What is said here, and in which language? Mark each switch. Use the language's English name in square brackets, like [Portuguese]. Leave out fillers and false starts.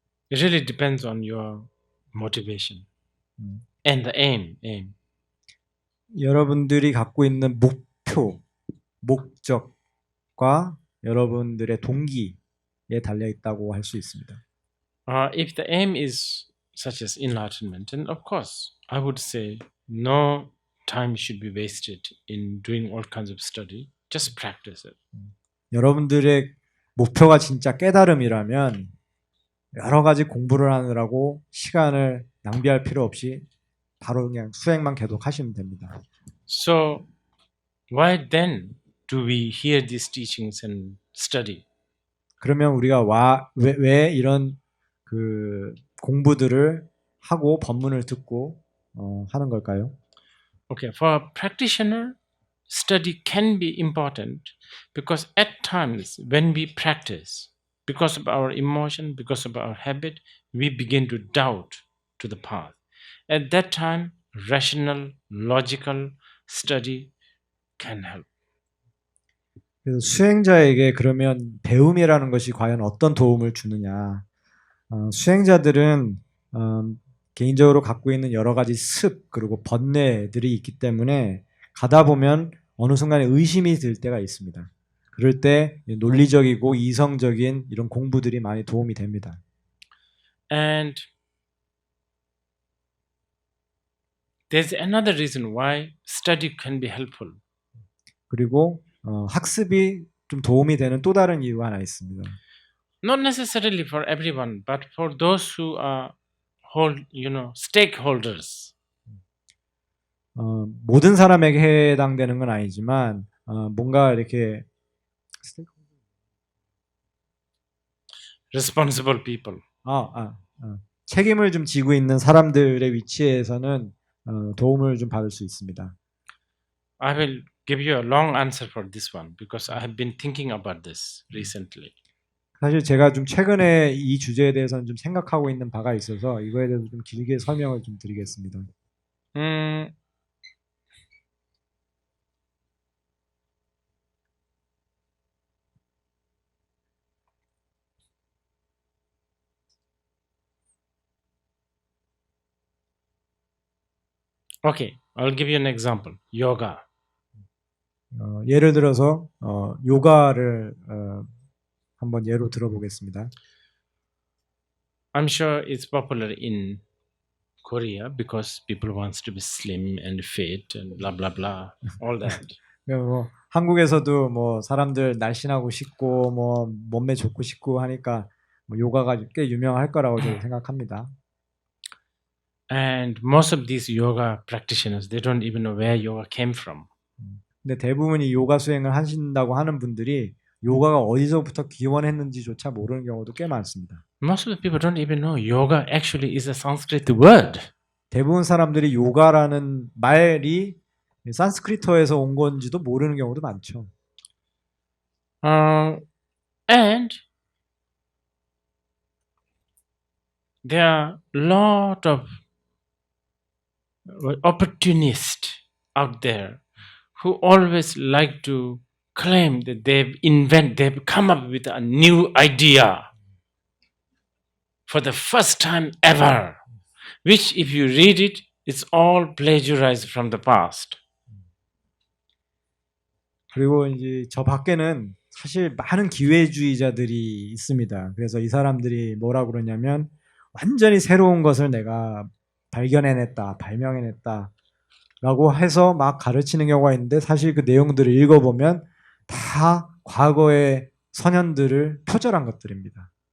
[English] It really depends on your motivation and the aim. [Korean] 여러분들이 갖고 있는 목표, 목적과 여러분들의 동기에 달려 있다고 할 수 있습니다. [English] If the aim is such as enlightenment, then of course I would say no time should be wasted in doing all kinds of study. Just practice it. [Korean] 여러분들의 목표가 진짜 깨달음이라면 여러 가지 공부를 하느라고 시간을 낭비할 필요 없이 바로 그냥 수행만 계속하시면 됩니다. [English] So why then do we hear these teachings and study? [Korean] 그러면 우리가 왜 이런 그 공부들을 하고 법문을 듣고 하는 걸까요? [English] Okay, for a practitioner, study can be important because at times when we practice, because of our emotion, because of our habit, we begin to doubt to the path. At that time, rational, logical study can help. [Korean] 그래서 수행자에게 그러면 배움이라는 것이 과연 어떤 도움을 주느냐? 수행자들은 개인적으로 갖고 있는 여러 가지 습 그리고 번뇌들이 있기 때문에 가다 보면 어느 순간에 의심이 들 때가 있습니다. 그럴 때 논리적이고 이성적인 이런 공부들이 많이 도움이 됩니다. [English] And there's another reason why study can be helpful. [Korean] 그리고 학습이 좀 도움이 되는 또 다른 이유가 하나 있습니다. [English] Not necessarily for everyone, but for those who are stakeholders. [Korean] 모든 사람에게 해당되는 건 아니지만 뭔가 이렇게 [English] Responsible people. [Korean] 책임을 좀 지고 있는 사람들의 위치에서는 도움을 좀 받을 수 있습니다. [English] I will give you a long answer for this one because I have been thinking about this recently. [Korean] 사실 제가 좀 최근에 이 주제에 대해서는 좀 생각하고 있는 바가 있어서 이거에 대해서 좀 길게 설명을 좀 드리겠습니다. [English] Okay, I'll give you an example. Yoga. [Korean] 예를 들어서 요가를 한번 예로 들어보겠습니다. [English] I'm sure it's popular in Korea because people wants to be slim and fit and blah blah blah all that. [Korean] 뭐 한국에서도 뭐 사람들 날씬하고 싶고 뭐 몸매 좋고 싶고 하니까 뭐 요가가 꽤 유명할 거라고 저는 생각합니다. [English] And most of these yoga practitioners, they don't even know where yoga came from. [Korean] 근데 대부분이 요가 수행을 하신다고 하는 분들이 요가가 어디서부터 기원했는지조차 모르는 경우도 꽤 많습니다. [English] Most of the people don't even know yoga actually is a Sanskrit word. [Korean] 대부분 사람들이 요가라는 말이 산스크리트어에서 온 건지도 모르는 경우도 많죠. [English] And there are a lot of opportunists out there who always like to claim that they've come up with a new idea for the first time ever, which if you read it, it's all plagiarized from the past. [Korean] 그리고 이제 저 밖에는 사실 많은 기회주의자들이 있습니다. 그래서 이 사람들이 뭐라고 그러냐면 완전히 새로운 것을 내가 발견해냈다, 발명해냈다 라고 해서 막 가르치는 경우가 있는데 사실 그 내용들을 읽어보면 다 과거의 선현들을 표절한 것들입니다.